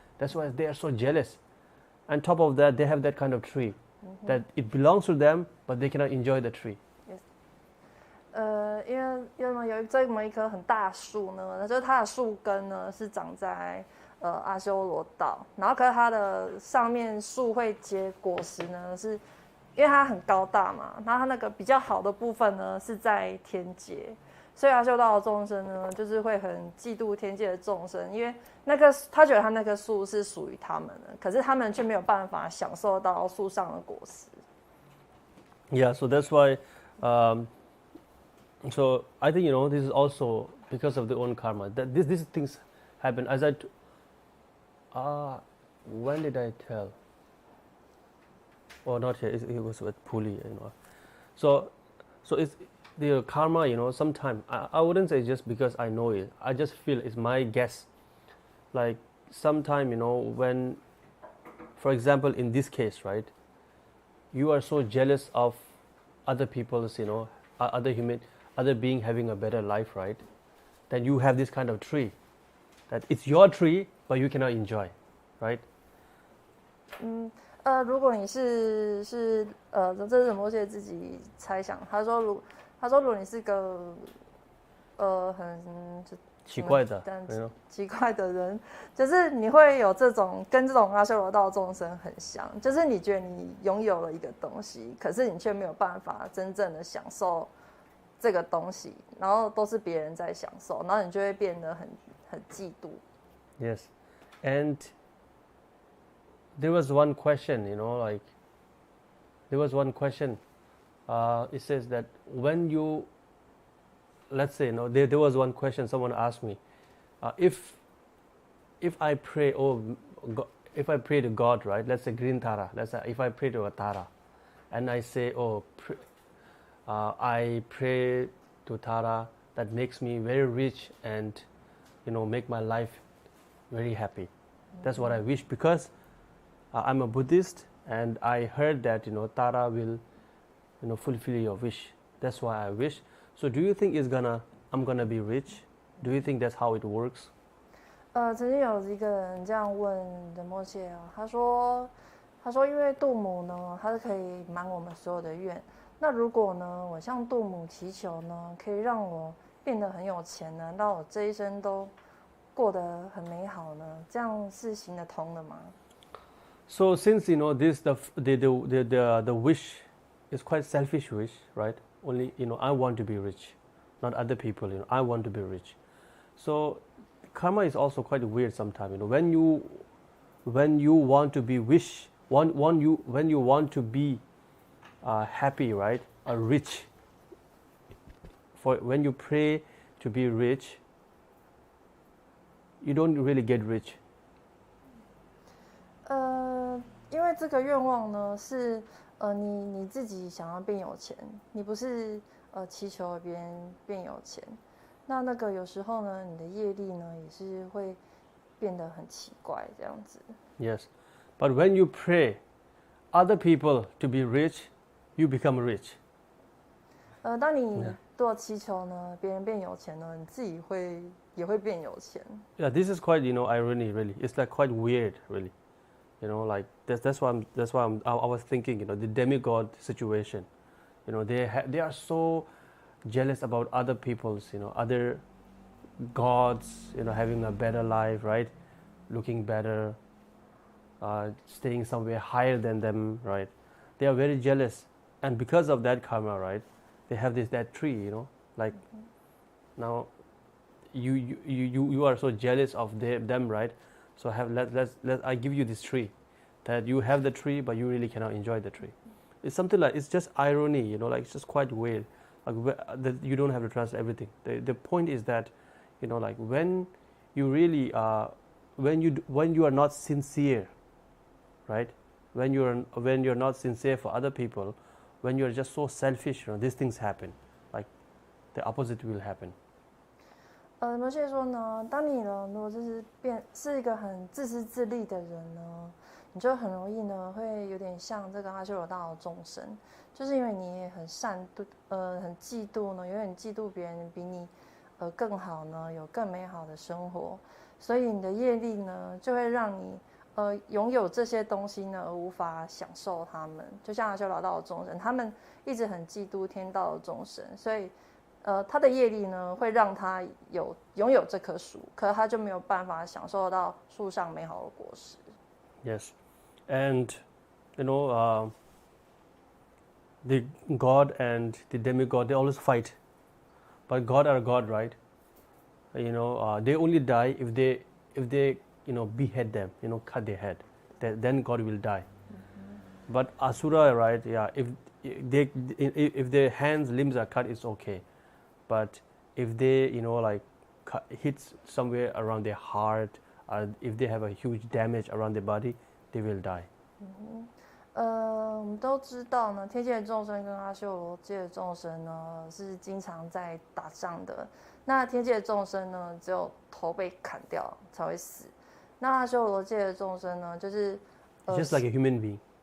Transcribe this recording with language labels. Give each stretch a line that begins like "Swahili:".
English: That's why they are so jealous. On top of that, they have that kind of tree that it belongs to them, but they cannot enjoy the tree. Yes.
Chinese: 因为有这么一棵很大的树呢，就是它的树根呢是长在阿修罗道，然后可是它的上面树会结果实呢，是因为它很高大嘛，然后它那个比较好的部分呢是在天界，所以阿修道的众生呢，就是会很嫉妒天界的众生，因为他觉得他那棵树是属于他们的，可是他们却没有办法享受到树上的果实。
English: Yeah, so that's why. So I think this is also because of their own karma. That these things happen. As when did I tell? Oh, not here. It was with Puli. So it's the karma. Sometimes I wouldn't say just because I know it. I just feel it's my guess. Like sometime when, for example, in this case, right? You are so jealous of other people's, other being having a better life, right? Then you have this kind of tree, that it's your tree, but you cannot enjoy, right?
Chinese: 如果你这是仁波切自己猜想，他说如果你是个很奇怪的奇怪的人，就是你会有跟这种阿修罗道众生很像，就是你觉得你拥有了一个东西，可是你却没有办法真正的享受这个东西，然后都是别人在享受，然后你就会变得很嫉妒。
English: Yes, and there was one question, there was one question. It says that when you, let's say, there was one question someone asked me, if I pray, if I pray to God, right? Let's say green Tara. Let's say if I pray to a Tara, and I say, I pray to Tara that makes me very rich and make my life very happy. That's what I wish, because I'm a Buddhist and I heard that Tara will fulfill your wish. That's why I wish. So do you think I'm gonna be rich? Do you think that's how it works?
Chinese: 曾经有一个人这样问仁波切哦，他说因为度母呢，它是可以满我们所有的愿。那如果呢，我向度母祈求呢，可以让我变得很有钱呢，让我这一生都过得很美好呢，这样是行得通的吗？
English: So since this the wish is quite selfish wish, right? Only I want to be rich, not other people. I want to be rich. So karma is also quite weird sometimes. When you want to be when you want to be happy, right, or rich, when you pray to be rich, you don't really get rich.
Chinese: 因为这个愿望呢是你自己想要变有钱，你不是祈求别人变有钱。那个有时候呢，你的业力呢也是会变得很奇怪这样子。
English: Yes, but when you pray other people to be rich, you become rich.
Chinese: 当你做祈求呢，别人变有钱呢，你自己也会变有钱。
English: Yeah, this is quite irony really. It's like quite weird really. Like that's why I was thinking, the demigod situation. They are so jealous about other people's, other gods, having a better life, right? Looking better, staying somewhere higher than them, right? They are very jealous, and because of that karma, right? They have that tree, like now you are so jealous of them, right? So I give you this tree, that you have the tree, but you really cannot enjoy the tree. It's something like, it's just irony, like it's just quite weird. Like that you don't have to trust everything. The point is that, like when you really when you are not sincere, right? When you're not sincere for other people, when you're just so selfish, these things happen. Like the opposite will happen.
Chinese: 摩羯说呢，当你呢，如果是一个很自私自利的人呢，你就很容易呢，会有点像这个阿修罗道的众生，就是因为你也很很嫉妒呢，有点嫉妒别人比你更好呢，有更美好的生活，所以你的业力呢，就会让你拥有这些东西呢，而无法享受它们。就像阿修罗道的众生，他们一直很嫉妒天道的众生，所以他的业力呢，会让他拥有这棵树，可是他就没有办法享受到树上美好的果实。
English: Yes, and the God and the demigod, they always fight, but God are God, right? They only die if they behead them, cut their head, then God will die. Mm-hmm. But asura, right? Yeah, if their hands, limbs are cut, it's okay. But if they, hit somewhere around their heart, or if they have a huge damage around their body, they will die.
Chinese: 我们都知道呢，天界的众生跟阿修罗界的众生呢是经常在打仗的。那天界的众生呢，只有头被砍掉才会死。那阿修罗界的众生呢，就是
English: just like a human being.